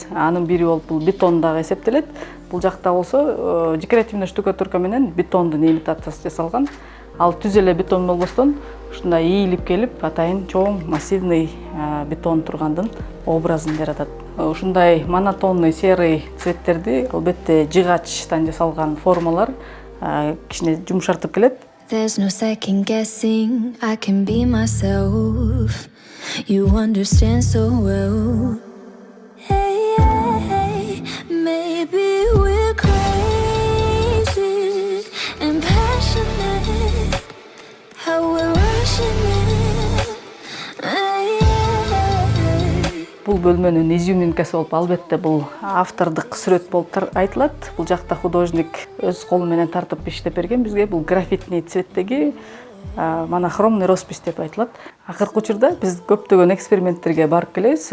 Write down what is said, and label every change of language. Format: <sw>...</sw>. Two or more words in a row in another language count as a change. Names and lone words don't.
<ky>Анын бири болуп бул бетон дагы эсептелет. Бул жакта болсо</ky> <ru>декоративный штукатурка</ru> <ky>менен бетондун имитациясы жасалган. Ал түз эле бетон болбостон ушундай ийилип келип, атайын чоң массивный бетон тургандын образын жаратат. ушундай</ky> <ru>монотонный серый</ru> <ky>цветтерди албетте жыгачтан жасалган формалар кичине жумшартып келет.</ky> <en>There's no second guessing, I can be myself. You understand so well. Hey, hey, maybe we're crazy and passionate. How we're rushing in. Hey, hey.</en> <ky>Бул бөлмөнүн изюминкасы болуп албетте бул автордук сүрөт болуп айтылат. Бул жакта художник өз колу менен тартып иштеп берген бизге. Бул граффитный цветтеги</ky> <ru>монохромный роспись</ru> <ky>деп айтылат. Акыркы учурда биз көптөгөн эксперименттерге барып келебиз.</ky>